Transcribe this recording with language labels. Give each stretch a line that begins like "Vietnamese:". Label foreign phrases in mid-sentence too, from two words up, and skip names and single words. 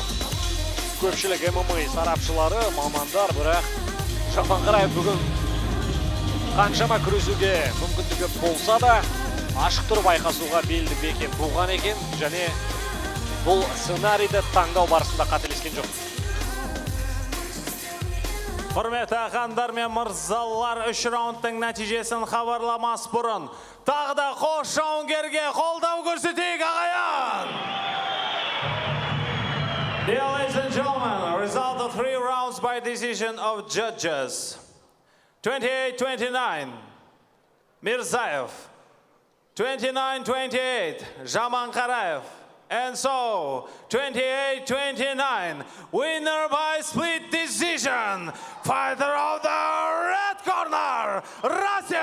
Kazakh: Көпшілік ММА сарапшылары, мамандар, бірақ Жаманқараев бүгін қаншама күресуге мүмкіндігі болса да ашық тұрып айқасуға белді бекем болған екен, және бұл сценарийді таңдау барысында қателескен жоқ. Құрметті ағандар мен мырзалар, 3 раундтың нәтижесін хабарламас бұрын тағы да қос жауынгерге қолдау көрсетейік, ағайын!
English: Dear ladies and gentlemen, result of 3 rounds by decision of judges. 28-29, Mirzaev. 29-28, Jamankaraev. And so, 28-29, winner by split decision, fighter of the red corner,